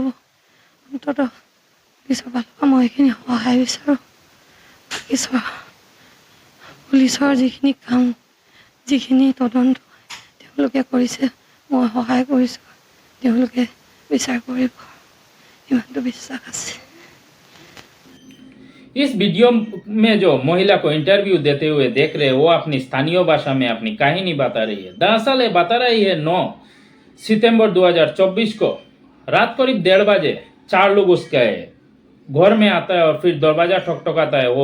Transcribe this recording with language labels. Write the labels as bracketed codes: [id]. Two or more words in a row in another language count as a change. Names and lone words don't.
[as] অন্ততঃ পুলিচৰ ফালৰ পৰা মই এইখিনি সহায় বিচাৰোঁ। বাকী পুলিচৰ যিখিনি কাম, যিখিনি তদন্ত তেওঁলোকে কৰিছে, মই সহায় কৰিছোঁ, তেওঁলোকে বিচাৰ কৰিব, ইমানটো বিশ্বাস আছে। [hi] इस वीडियो में जो महिला को इंटरव्यू देते हुए देख रहे हैं, वो अपनी स्थानीय भाषा में अपनी कहानी बता रही है। दरअसल ये बता रही है 9 सितंबर 2024 को रात करीब 1:30 बजे 4 लोग उसके घर में आता है और फिर दरवाजा ठकठकाता है।